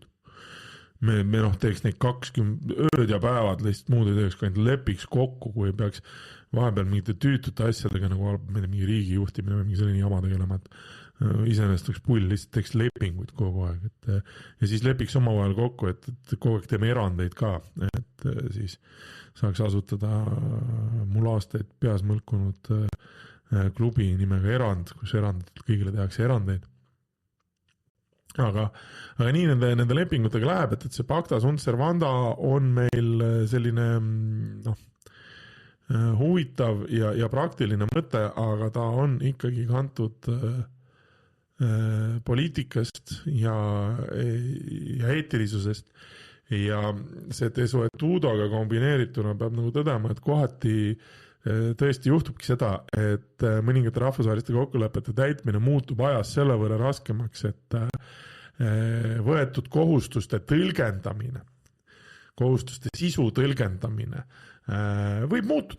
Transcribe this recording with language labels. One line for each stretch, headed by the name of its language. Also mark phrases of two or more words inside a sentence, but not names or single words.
Estonian: Me teeks neid 20 ööd ja päevad, lihtsalt muud ei teeks, kui ainult lepiks kokku, kui ei peaks vahepeal mingite tüütute asjadega, nagu mingi riigi juhtimine või mingi selline jama tegelema, et iseenesest oleks pull, lihtsalt teeks lepinguid kogu aeg, ja siis lepiks omavahel kokku, et kogu aeg teeme erandeid ka, et siis saaks asutada mul aastaid peas mõlkunud klubi nimega Erand, kus kõigile tehakse erandeid. Aga nii nende lepingutega läheb, et see
Latin: pacta sunt servanda
Estonian: on meil selline huvitav ja praktiline mõte, aga ta on ikkagi kantud poliitikast ja eetilisusest ja see desuetudoga kombineerituna peab nagu tõdema, et kohati tõesti juhtubki seda, et mõningate rahvusvaheliste kokkulepete täitmine muutub ajas selle võrra raskemaks, et võetud kohustuste tõlgendamine, kohustuste sisu tõlgendamine võib muutuda.